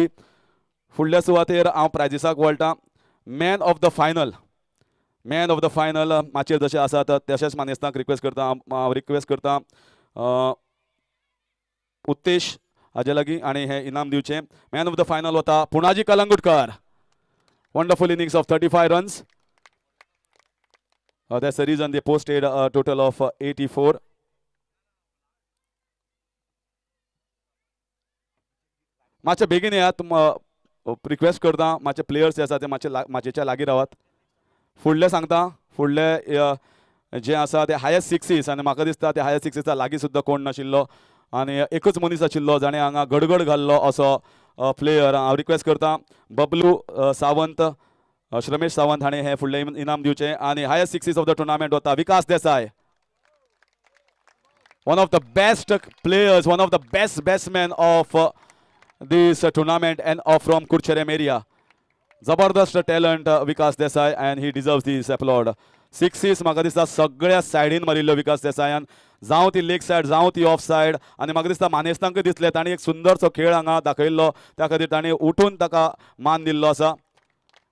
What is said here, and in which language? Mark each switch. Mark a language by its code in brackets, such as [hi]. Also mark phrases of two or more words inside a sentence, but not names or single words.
[kok] फुडल्या सुवातेर हांव प्रायजीसाक वळटा. [en] man of the final [kok] माचेर जशें आसात तशेंच मानेस्तांक रिक्वेस्ट करता. हांव रिक्वेस्ट करता उत्तेश हाजे लागीं आणि हे इनाम दिवचें. [en] man of the final [kok] वता पुणाजी कलंगुटकर. [en] wonderful innings of 35 runs. That's the reason they posted a total of 84. [kok] मातशे बेगीन येयात. रिक्वेस्ट करता मातशे प्लेयर्स जे आसा ते माचेच्या लागीं रावात. फुडले सांगता फुडले जे आसा ते [en] highest sixes [kok] आनी म्हाका दिसता ते [en] highest sixes [kok] लागीं सुद्दां कोण नाशिल्लो आनी एकच मनीस आशिल्लो जाणें हांगा गडगड घाल्लो असो प्लेयर. हांव रिक्वेस्ट करता बबलू सावंत श्रमेश सावंत हाणें हे फुडले इनाम दिवचें. आनी [en] highest sixes of the tournament [kok] वता विकास देसाय. [en] one of the best players one of the best batsman of this tournament and from Curchorem area. Zabardast talent Vikas Desai and he deserves this applaud. [kok] Sixes म्हाका दिसता सगळ्या सायडीन मारिल्लो विकास देसायान जावं ती [en] leg side [kok] जावं ती [en] off side [kok] आनी म्हाका दिसता मानेस्तांक दिसले तांणी एक सुंदरसो खेळ हांगा दाखयल्लो त्या खातीर तांणी उठून ताका मान दिल्लो आसा.